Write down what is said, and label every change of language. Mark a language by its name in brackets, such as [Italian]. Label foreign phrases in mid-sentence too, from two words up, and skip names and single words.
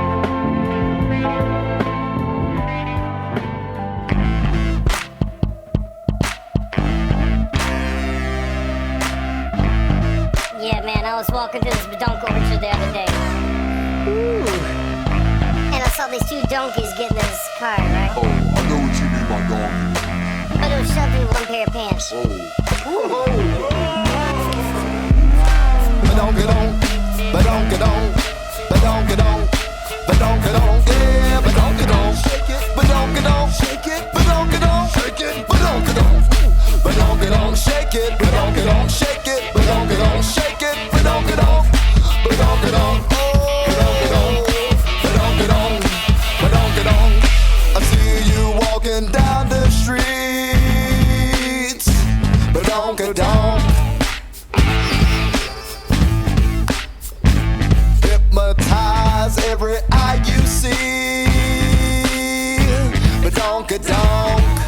[English] I was walking through this badonka orchard the other day. Ooh. And I saw these two donkeys getting in this car, right? Oh, I know what you mean by donkey. But it was shoved in one pair of pants. Oh. Badonka-donk, badonka-donk, badonka-donk, badonka-donk, yeah, badonka-donk, shake it, badonka-donk, shake it, badonka-donk, shake it, badonka-donk, badonka-donk, shake it, badonka-donk, shake it, badonka-donk, shake it, badonka-donk, badonka-donk, badonka-donk, badonka-donk, badonka-donk. I see you walking down the streets, badonka-donk. Hypnotize every eye you see, badonka-donk.